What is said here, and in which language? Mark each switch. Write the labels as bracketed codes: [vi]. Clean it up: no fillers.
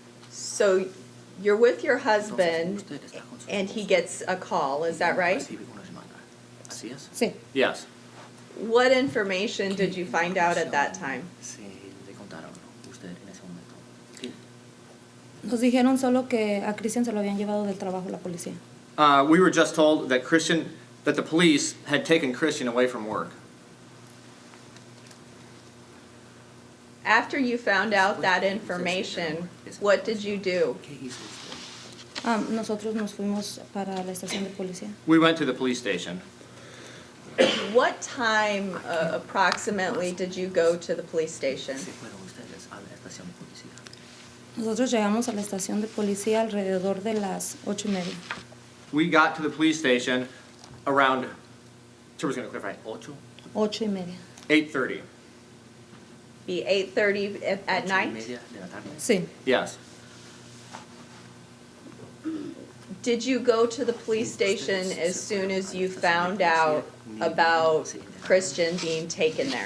[en] So you're with your husband and he gets a call, is that right? [es] Recibe una llamada. ¿Así es? Sí. [en] Yes. What information did you find out at that time? [es] Se le contaron usted en ese momento. ¿Qué? Nos dijeron solo que a Cristhian se lo habían llevado del trabajo la policía. [en] We were just told that the police had taken Cristhian away from work. After you found out that information, what did you do? [es] ¿Qué hizo usted? Nosotros nos fuimos para la estación de policía. [en] We went to the police station. What time approximately did you go to the police station? [es] Se fueron ustedes a la estación de policía. Nosotros llegamos a la estación de policía alrededor de las 8:30. [en] We got to the police station around, Turbo's going to clarify, 8:30. 8:30. Be 8:30 at night? [es] 8:30 de la tarde. Sí. [en] Yes. Did you go to the police station as soon as you found out about Christian being taken there?